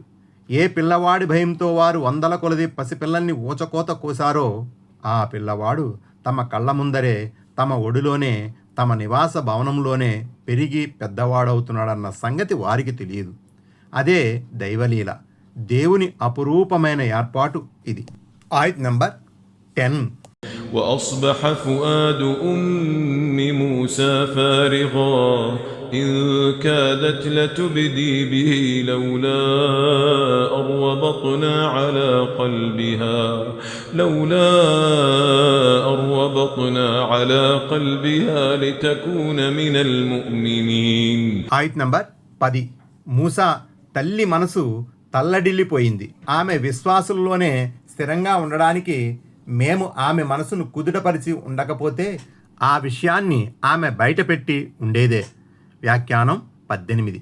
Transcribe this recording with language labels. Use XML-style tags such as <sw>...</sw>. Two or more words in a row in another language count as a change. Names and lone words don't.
<te>ఏ పిల్లవాడి భయంతో వారు 100 కొలది పసిపిల్లల్ని ఊచకోత కోసారో ఆ పిల్లవాడు తమ కళ్ళ ముందరే, తమ ఒడిలోనే, తమ నివాస భవనంలోనే పెరిగి పెద్దవాడవుతున్నాడన్న సంగతి వారికి తెలియదు. అదే దైవలీల, దేవుని అపురూపమైన ఏర్పాటు ఇది. ఆయత్ నంబర్ 10.</te> <ar>وأصبح فؤاد أم موسى فارغا إن كادت لتبدي به لولا أن ربطنا على قلبها لتكون من المؤمنين.</ar> <te>ఆయత్ నంబర్ 10. మూసా తల్లి మనసు తల్లడిల్లిపోయింది. ఆమె విశ్వాసుల్లోనే స్థిరంగా ఉండడానికి మేము ఆమె మనసును కుదుటపరిచి ఉండకపోతే ఆ విషయాన్ని ఆమె బయటపెట్టి ఉండేదే. వ్యాఖ్యానం 18.</te>